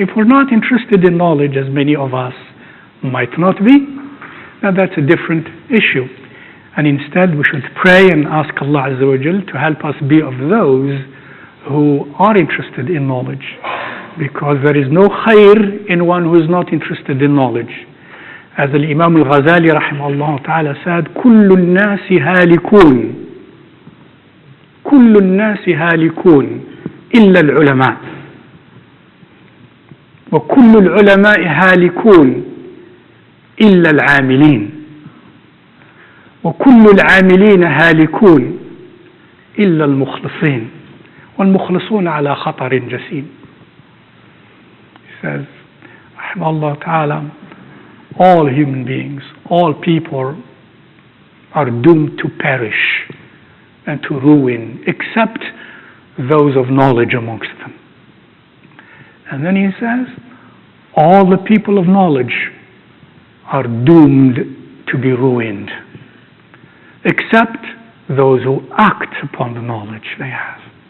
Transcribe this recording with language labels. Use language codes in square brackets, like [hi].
[en] If we're not interested in knowledge, as many of us might not be, then that's a different issue. And instead we should pray and ask Allah Azza wa Jal to help us be of those who are interested in knowledge, because there is no khair in one who is not interested in knowledge. As Imam al-Ghazali rahimahullah ta'ala said, [ar] كل الناس هالكون كل الناس هالكون إلا العلماء وكل العلماء هالكون إلا العاملين وكل العاملين هالكون إلا المخلصين والمخلصون على خطر جسيم. [en] He says, [ar] رحمه الله تعالى, [en] all human beings, all people are doomed to perish and to ruin, except those of knowledge amongst them. And then he says, all the people of knowledge are doomed to be ruined, except those who act upon the knowledge they have.